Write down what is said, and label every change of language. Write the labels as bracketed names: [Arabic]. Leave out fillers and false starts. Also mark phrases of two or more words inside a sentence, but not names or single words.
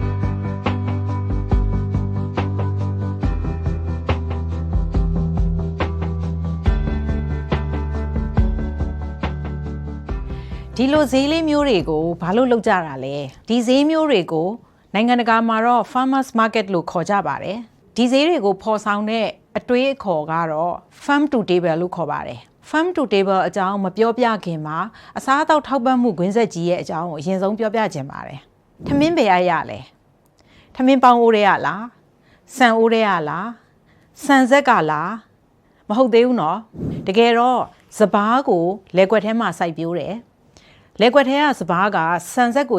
[Burmese] ဒီလိုဈေးလေးမျိုးတွေကိုဘာလို့လုပ်ကြတာလဲဒီဈေးမျိုးတွေကိုနိုင်ငံတကာမှာတော့ [English] farmers market [Burmese] လို့ခေါ်ကြပါတယ်ဒီဈေးတွေကိုဖော်ဆောင်တဲ့အတွေးအခေါ်ကတော့ [English] farm to table [Burmese] လို့ခေါ်ပါတယ် [English] farm to table [Burmese] အကြောင်းမပြောပြခင်မှာအစားအသောက်ထောက်ပံ့မှုကွင်းဆက်ကြီးရဲ့အကြောင်းကိုအရင်ဆုံး ပြောပြခြင်းပါတယ်ထမင်းပဲရလဲထမင်းပေါင်းအိုးရဲရလားဆန်အိုးရဲရလားဆန်ဆက်ကလားမဟုတ်သေးဘူးနော်တကယ်တော့စပားကိုလက်ကွက်ထဲမှာစိုက်ပျိုးတယ်လက်ကွက်ထဲကစပားကဆန်ဆက်ကို